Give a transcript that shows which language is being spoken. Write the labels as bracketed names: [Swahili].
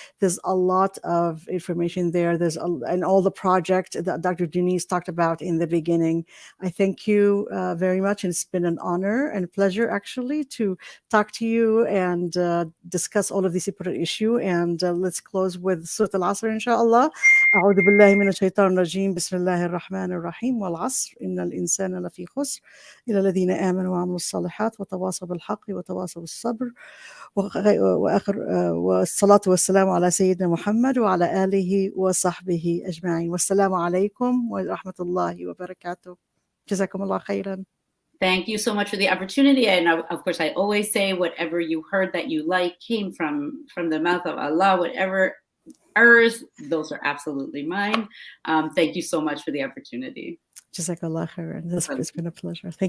[English] There's a lot of information there. And all the project that Dr. Denise talked about in the beginning. I thank you very much. And it's been an honor and pleasure, actually, to talk to you and discuss all of these important issues. And let's close with Surah Al-Asr, inshallah. [Arabic] أعوذ بالله من الشيطان الرجيم بسم الله الرحمن الرحيم والعصر إن الإنسان لفي خسر إلى الذين آمنوا وعملوا الصالحات وتواصوا بالحق وتواصوا بالصبر وآخر والصلاة والسلام على سيدنا محمد وعلى آله وصحبه أجمعين والسلام عليكم ورحمة الله وبركاته جزاكم الله خيرا. [English] Thank you so much for the opportunity. And of course, I always say whatever you heard that you like came from the mouth of Allah, whatever errors, those are absolutely mine. Thank you so much for the opportunity. Jazakallah khairan. It's been a pleasure. Thank you.